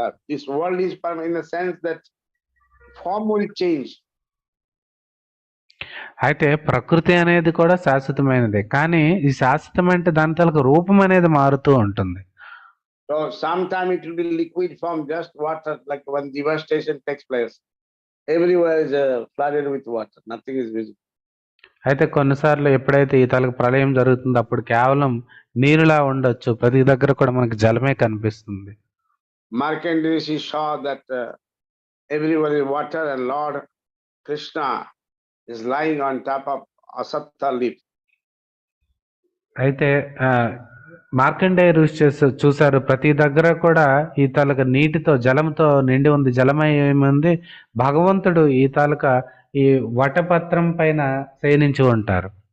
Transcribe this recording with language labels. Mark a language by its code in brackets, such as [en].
[en] This world is permanent in the sense that form will change. [te] అయితే ప్రకృతి అనేది కూడా శాశ్వతమైనదే, కానీ ఈ శాశ్వతం అంటే దాని తాలూకా రూపం అనేది మారుతూ ఉంటుంది. [en] So sometime it will be liquid form, just water, like when devastation takes place. Everywhere is flooded with water. Nothing is visible. [te] అయితే కొన్నిసార్లు ఎప్పుడైతే ఈ తాలూకు ప్రళయం జరుగుతుందో అప్పుడు కేవలం నీరులా ఉండొచ్చు, ప్రతి దగ్గర కూడా మనకి జలమే కనిపిస్తుంది. [en] Markandeya Rishi saw that everywhere is water and Lord Krishna is lying on top of asatta leaf. [te] అయితే మార్కండేయ ఋషి చూశారు, ప్రతి దగ్గర కూడా ఈ తాలూకా నీటితో జలంతో నిండి ఉంది, జలమయముంది. భగవంతుడు ఈ తాలూకా ఈ వటపత్రం పైన శయనించి ఉంటారు.